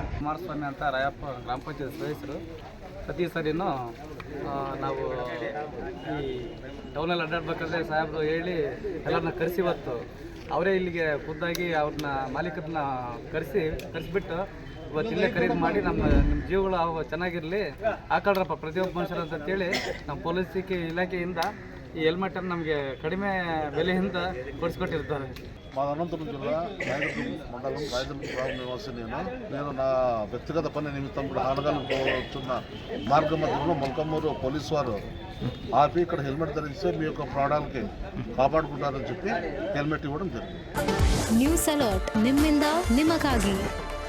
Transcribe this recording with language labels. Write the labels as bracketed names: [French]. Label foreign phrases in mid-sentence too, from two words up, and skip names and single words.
[Kannada] ಕುಮಾರಸ್ವಾಮಿ ಅಂತ ರಾಯಪ್ಪ ಗ್ರಾಮ ಪಂಚಾಯತ್ ಸದಸ್ಯರು. ಪ್ರತಿ ಸರಿನೂ ನಾವು ಈ ಟೌನಲ್ಲಿ ಅಡ್ಡಾಡ್ಬೇಕಾದ್ರೆ ಸಾಹೇಬರು ಹೇಳಿ ಎಲ್ಲರನ್ನ ಕರೆಸಿ, ಇವತ್ತು ಅವರೇ ಇಲ್ಲಿಗೆ ಖುದ್ದಾಗಿ ಅವ್ರನ್ನ ಮಾಲೀಕರನ್ನ ಕರೆಸಿಬಿಟ್ಟು ಇವತ್ತು ಇಲ್ಲೇ ಖರೀದಿ ಮಾಡಿ ನಿಮ್ಮ ಜೀವಗಳು ಚೆನ್ನಾಗಿರಲಿ, ಹಾಕೊಳ್ರಪ್ಪ ಪ್ರತಿಯೊಬ್ಬ ಮನುಷ್ಯರು ಅಂತೇಳಿ ನಮ್ಮ ಪೊಲೀಸ್ ಇಲಾಖೆಯಿಂದ ಈ ಹೆಲ್ಮೆಟನ್ನು ನಮಗೆ ಕಡಿಮೆ ಬೆಲೆಯಿಂದ ಕೊಡಿಸ್ಕೊಟ್ಟಿರ್ತಾರೆ. [Telugu] మా అనంతపురం జిల్లా రాయదుర్గం మండలం రాయదుర్గం నివాసి నేను నా వ్యక్తిగత పని నిమిత్తం కూడా ఆనగాలు పోతున్న మార్గ మధ్యలో మొలకమ్మూరు పోలీసు వారు ఆపి ఇక్కడ హెల్మెట్ ధరిస్తే మీ యొక్క ప్రాణాలకి కాపాడుకుంటారని చెప్పి హెల్మెట్ ఇవ్వడం జరిగింది. [Kannada] ನ್ಯೂಸ್ ಅಲರ್ಟ್, ನಿಮ್ಮಿಂದ ನಿಮಗಾಗಿ.